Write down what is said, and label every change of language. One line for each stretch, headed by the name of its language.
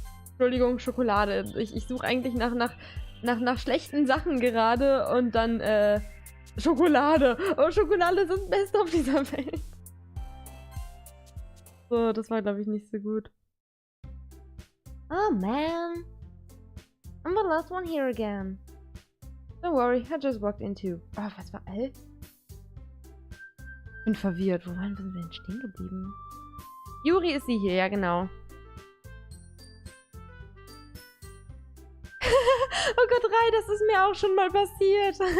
German: Entschuldigung, Schokolade. Ich suche eigentlich nach schlechten Sachen gerade und dann, Schokolade. Oh, Schokolade ist das Beste auf dieser Welt. So, das war, glaube ich, nicht so gut. Oh, man.
English: I'm the last one here again. Don't worry, I just walked into...
German: Oh, was war... Bin verwirrt. Wo waren wir denn stehen geblieben? Yuri ist sie hier, ja genau. Oh Gott, Rai, das ist mir auch schon mal passiert.